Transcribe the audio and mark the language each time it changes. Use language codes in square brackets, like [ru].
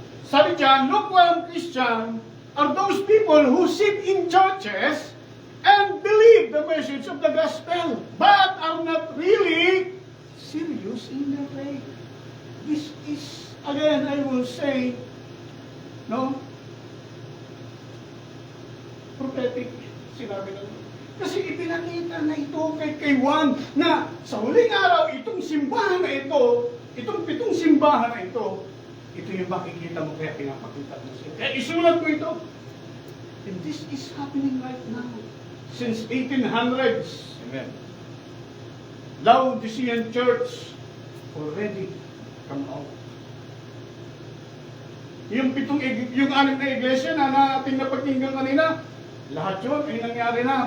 [tl] Sabi dyan, [en] lukewarm Christian are those people who sit in churches and believe the message of the gospel, but are not really serious in their faith. This is, again, I will say, no? [tl] Prophetic, sinabi ng Lord. Kasi ipinakita na ito kay Juan na sa huling araw, itong simbahan na ito, itong 7 simbahan na ito yung makikita mo, kaya pinapakita mo siya. Kaya isulat mo ito. [en] And this is happening right now. Since 1800s. Amen. Laodicean Church already come out. [tl] Yung 6 na iglesia na ating napakinggan kanina, lahat yun ay nangyari na.